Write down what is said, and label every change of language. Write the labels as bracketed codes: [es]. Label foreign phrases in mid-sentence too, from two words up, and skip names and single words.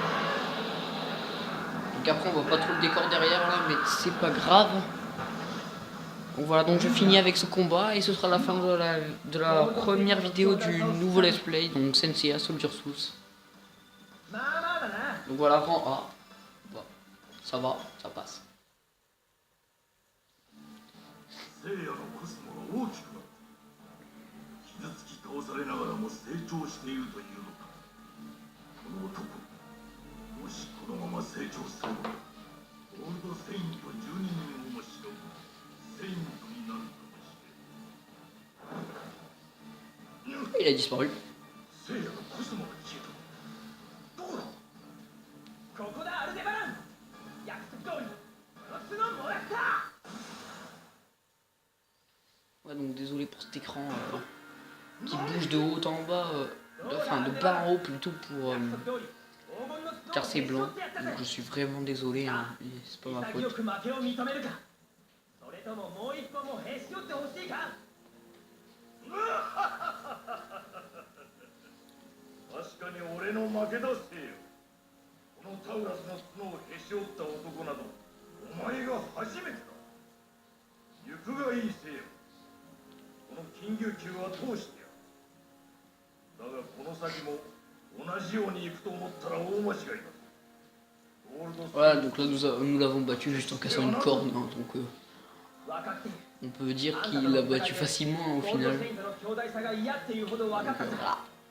[fr] Donc après on voit pas trop le décor derrière là, mais c'est pas grave. Donc voilà, donc je finis avec ce combat et ce sera la fin de la première vidéo du nouveau [en] let's play, [fr] donc Senseiya Soldier Souls. Donc voilà, rang A. Bon, ça va, ça passe. [ja] 聖夜のコスモが大きくなった傷つき倒されながらも成長しているというのかこの男もしこのまま成長すればゴールドセイント12人をもしのぐセイントになるかもしれん [fr] Il a disparu. [ja] 聖夜のコスモが消えたどこだここだアルデバラン約束通りこの角もらった [fr] Ouais, donc désolé pour cet écran qui bouge de haut en bas, enfin de bas en haut plutôt pour car c'est blanc. Donc je suis vraiment désolé, hein, c'est pas ma faute. [ja] 確かに俺の負けだせよ。このタウラスの角をへし折った男などお前が初めてだ。行くがいいせよ。この金牛球は通してやる。だがこの先も同じように行くと思ったら大間違いだ。 [fr] Voilà, donc là nous l'avons battu juste en cassant une corne, hein, donc on peut dire qu'il l'a battu facilement au final. Donc, voilà.